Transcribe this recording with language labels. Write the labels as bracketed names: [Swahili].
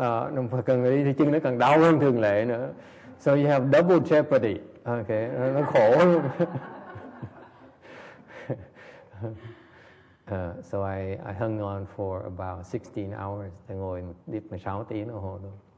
[Vietnamese] Nó phải cần đi thì chân nó càng đau hơn thường lệ nữa. [English] So you have double jeopardy. Okay, [Vietnamese] nó khổ luôn. [English] So I hung on for about 16 hours. [Vietnamese] Tôi ngồi 16 tiếng đồng hồ luôn.